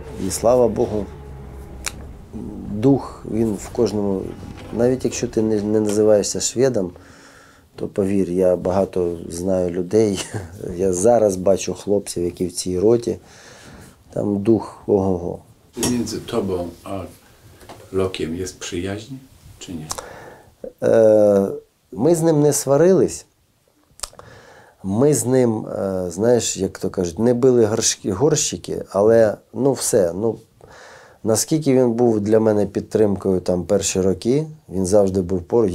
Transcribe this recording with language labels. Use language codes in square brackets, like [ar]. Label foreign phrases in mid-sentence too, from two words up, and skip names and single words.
[uk] І слава Богу, дух, він в кожному, навіть якщо ти не називаєшся шведом, то повір, я багато знаю людей, я зараз бачу хлопців, які в цій роті, там дух ого-го. [pl] Między tobą a Lokiem jest przyjaźń, czy nie? [uk] Ми з ним не сварились. Ми з ним, знаєш, як то кажуть, не били горщики, але ну все. Ну, наскільки він був для мене підтримкою там перші роки, він завжди був поруч.